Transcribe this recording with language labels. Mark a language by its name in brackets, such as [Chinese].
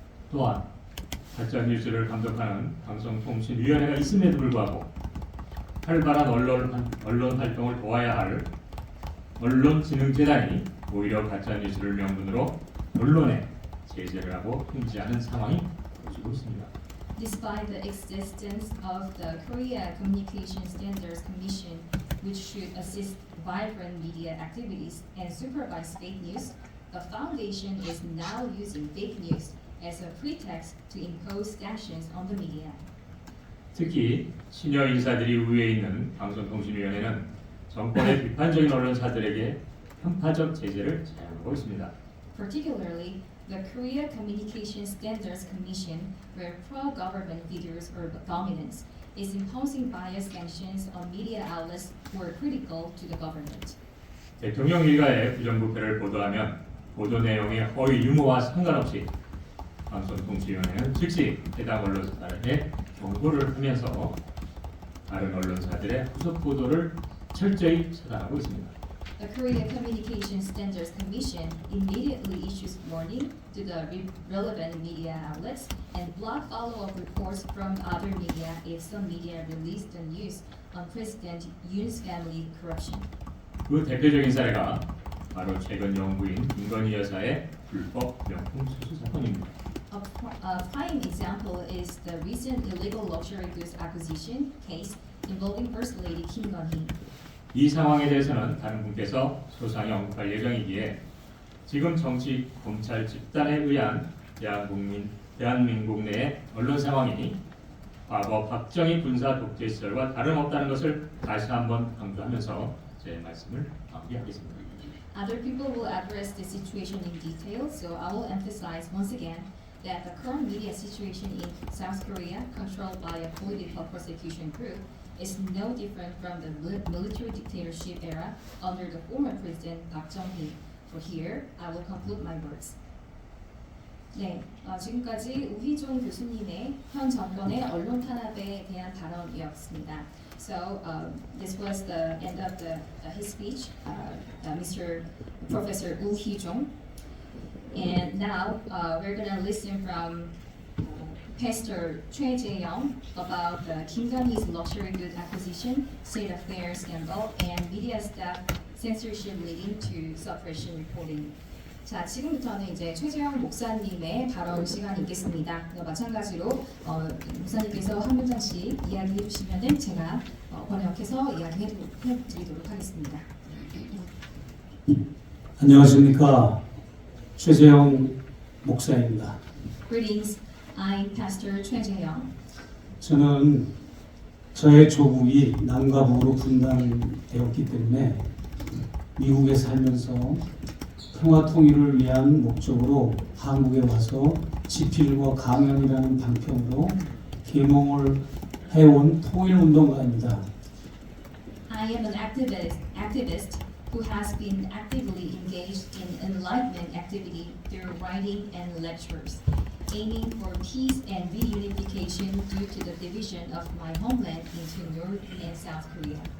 [Korean] 또한 가짜 뉴스를 감독하는 방송통신위원회가 있음에도 불구하고 활발한 언론 활동을 도와야 할 언론진흥재단이 오히려 가짜 뉴스를 명분으로 언론에 제재를 하고 통지하는 상황이 벌어지고 있습니다. [English] Despite the existence of the Korea Communication Standards Commission, which should assist vibrant media activities and supervise fake news, the foundation is now using fake news as a pretext to impose sanctions on the media. [Korean] 특히 시니어 인사들이 우위에 있는 방송통신위원회는 정권의 비판적인 언론사들에게 편파적 제재를 자행하고 있습니다. [English] Particularly, the Korea Communication Standards Commission, where pro-government figures are dominant, is imposing bias sanctions on media outlets who are critical to the government. [Korean] 대통령 일가의 부정부패를 보도하면 보도 내용의 허위 유무와 상관없이 방송통신위원회는 즉시 해당 언론사들에게 경고를 하면서 다른 언론사들의 후속 보도를 철저히 차단하고 있습니다. [English] The Korea Communication Standards Commission immediately issues warning to the relevant media outlets and block follow-up reports from other media if some media release the news on President Yoon's family corruption. [Korean] 그 대표적인 사례가 바로 최근 영부인 김건희 여사의 불법 명품 수수 사건입니다. [English] A prime example is the recent illegal luxury goods acquisition case involving First Lady Kim Gun-hee. [Korean] 이 상황에 대해서는 다른 분께서 소상히 언급할 예정이기에 지금 정치 검찰 집단에 의한 대한민국 내의 언론 상황이 과거 박정희 군사 독재 시절과 다름없다는 것을 다시 한번 강조하면서 제 말씀을 마무리하겠습니다. [English] Other people will address the situation in detail, so I will emphasize once again that the current media situation in South Korea, controlled by a political persecution group, is no different from the military dictatorship era under the former president Park Chung-hee. For here, I will conclude my words. [Korean] 네, 지금까지 우희종 교수님의 현 정권의 언론 탄압에 대한 발언이었습니다. [English] So this was the end of his speech, Mr. Professor Woo Hee-jong. And now we're gonna listen from Pastor Choi Jae-young about the Kim Dong-hee's luxury good acquisition, state affairs scandal, and media staff censorship leading to suppression reporting. [Korean] 자, 지금부터는 이제 최재형 목사님의 발언 시간이 있겠습니다. 마찬가지로 목사님께서 한 문장씩 이야기해 주시면은 제가 번역해서 이야기해 드리도록 하겠습니다. 안녕하십니까. 최재형 목사입니다. [English] Greetings, I'm Pastor Choi Jae-young. [Korean] 저는 저의 조국이 남과 북으로 분단되었기 때문에 미국에 살면서 평화 통일을 위한 목적으로 한국에 와서 지필과 강연이라는 방편으로 계몽을 해온 통일운동가입니다. [English] I am an activist who has been actively engaged in enlightenment activity through writing and lectures, aiming for peace and reunification due to the division of my homeland into North and South Korea.